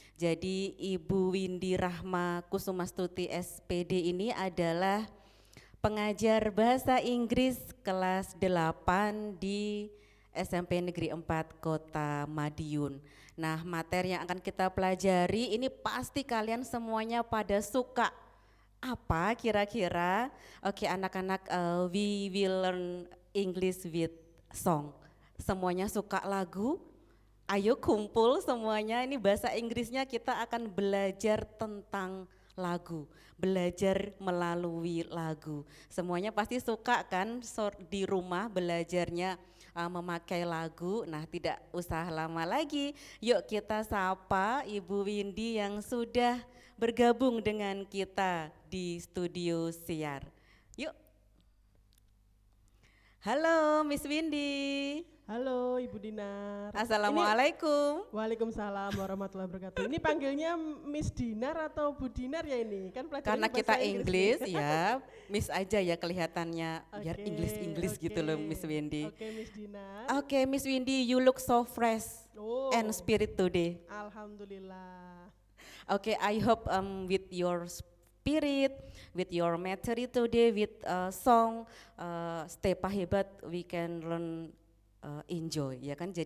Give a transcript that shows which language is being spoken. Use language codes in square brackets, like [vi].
[id] Jadi Ibu Windy Rahma Kusumastuti SPD ini adalah pengajar bahasa Inggris kelas 8 di SMP Negeri 4 Kota Madiun. Nah, materi yang akan kita pelajari ini pasti kalian semuanya pada suka. Apa kira-kira? [en] Oke, [id] anak-anak, [en] we will learn English with song. [id] Semuanya suka lagu? Ayo kumpul semuanya, ini bahasa Inggrisnya kita akan belajar tentang lagu, belajar melalui lagu. Semuanya pasti suka kan di rumah belajarnya memakai lagu. Nah, tidak usah lama lagi, yuk kita sapa Ibu Windy yang sudah bergabung dengan kita di studio siar. Yuk. Halo Miss Windy. Halo Ibu Dinar. Assalamualaikum. Waalaikumsalam warahmatullahi wabarakatuh. Ini panggilnya Miss Dinar atau Bu Dinar ya ini? Kan Karena pelajarannya kita bahasa Inggris nih. ya, Miss aja ya kelihatannya biar Oke, Inggris gitu loh Miss Windy. Oke Miss Dinar. [en] Oke Miss Windy, you look so fresh Oh, and spirit today. [id] alhamdulillah. [en] Okay, I hope with your spirit, with your materi today, with song, Stepa hebat, we can learn enjoy [id] ya kan.